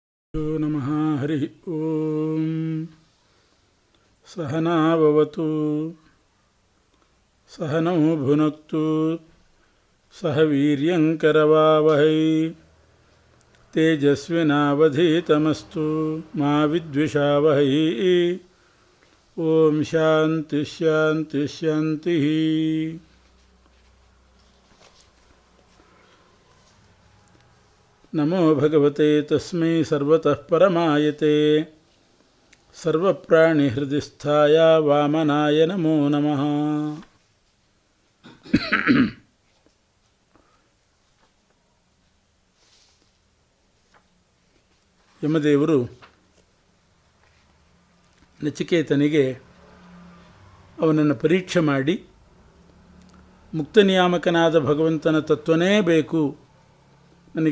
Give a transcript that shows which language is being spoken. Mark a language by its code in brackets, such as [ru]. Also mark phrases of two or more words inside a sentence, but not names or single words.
[sa] यो नमः हरिः ॐ सहना भवतु सहनौ भुनक्तु सह वीर्यङ्करवावहै तेजस्विनावधीतमस्तु मा विद्विषावहै ॐ शान्तिः शान्तिः शान्तिः। नमो भगवते तस्मै सर्वतः परमायते सर्वप्राणिहृदिस्थाय वामनाय नमो नमः। [kn] ಯಮದೇವರು ನಚಿಕೇತನಿಗೆ ಅವನನ್ನು ಪರೀಕ್ಷೆ ಮಾಡಿ ಮುಕ್ತ ನಿಯಾಮಕನಾದ ಭಗವಂತನ ತತ್ವನೇ ಬೇಕು, ನನಗೆ